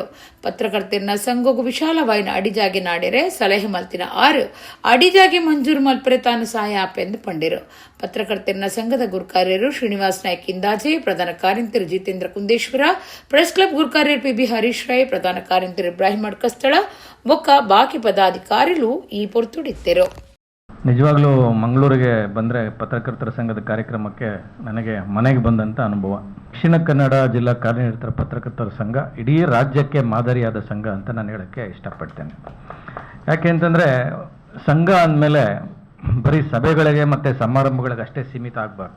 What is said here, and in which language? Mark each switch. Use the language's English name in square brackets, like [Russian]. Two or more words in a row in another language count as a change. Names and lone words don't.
[Tulu] ಪತ್ರಕರ್ತರ ಸಂಘಗೂ ವಿಶಾಲವಾಯಿನ ಅಡಿಜಾಗೆ ನಾಡಿರೆ ಸಲಹೆ ಮಲ್ತಿನ 6 ಅಡಿಜಾಗೆ ಮಂಜೂರು ಮಲ್ಪರೆ ತಾನು ಸಹಾಯ ಆಪೆಂದು ಪಂಡಿರು. ಪತ್ರಕರ್ತರ ಸಂಘದ ಗುರುಕಾರ್ಯರು ಶ್ರೀನಿವಾಸ್ ನಾಯ್ಕ ಇಂದಾಜೆ, ಪ್ರಧಾನ ಕಾರ್ಯಂತರ ಜಿತೇಂದ್ರ ಕುಂದೇಶ್ವರ, ಪ್ರೆಸ್ ಕ್ಲಬ್ ಗುರುಕಾರ್ಯರು PB ಹರೀಶ್ ರೈ, ಪ್ರಧಾನ ಕಾರ್ಯಂತರ ಇಬ್ರಾಹಿಂ ಅಡ್ಕಸ್ಥಳ ಬೊಕ್ಕ ಬಾಕಿ ಪದಾಧಿಕಾರಿಗಳು ಈ ಪೊರ್ತುಡಿತ್ತರು. [Kannada] ನಿಜವಾಗ್ಲೂ ಮಂಗಳೂರಿಗೆ ಬಂದರೆ ಪತ್ರಕರ್ತರ ಸಂಘದ ಕಾರ್ಯಕ್ರಮಕ್ಕೆ ನನಗೆ ಮನೆಗೆ ಬಂದಂಥ ಅನುಭವ. ದಕ್ಷಿಣ ಕನ್ನಡ ಜಿಲ್ಲಾ ಕಾರ್ಯನಿರತರ ಪತ್ರಕರ್ತರ ಸಂಘ ಇಡೀ ರಾಜ್ಯಕ್ಕೆ ಮಾದರಿಯಾದ ಸಂಘ ಅಂತ ನಾನು ಹೇಳೋಕ್ಕೆ ಇಷ್ಟಪಡ್ತೇನೆ. ಯಾಕೆ ಅಂತಂದರೆ ಸಂಘ ಅಂದಮೇಲೆ ಬರೀ ಸಭೆಗಳಿಗೆ ಮತ್ತು ಸಮಾರಂಭಗಳಿಗೆ ಅಷ್ಟೇ ಸೀಮಿತ ಆಗಬಾರ್ದು.